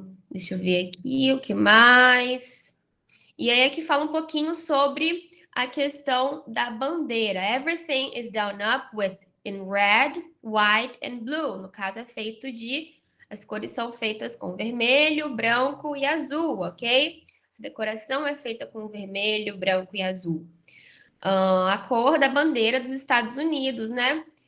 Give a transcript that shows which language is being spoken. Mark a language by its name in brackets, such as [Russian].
[Portuguese] Deixa eu ver aqui o que mais. E aí aqui fala um pouquinho sobre a questão da bandeira. [English] Everything is done up with in red, white and blue. [Portuguese] No caso é feito de as cores são feitas com vermelho, branco e azul, ok? Essa decoração é feita com vermelho, branco e azul. A cor da bandeira dos Estados Unidos, né?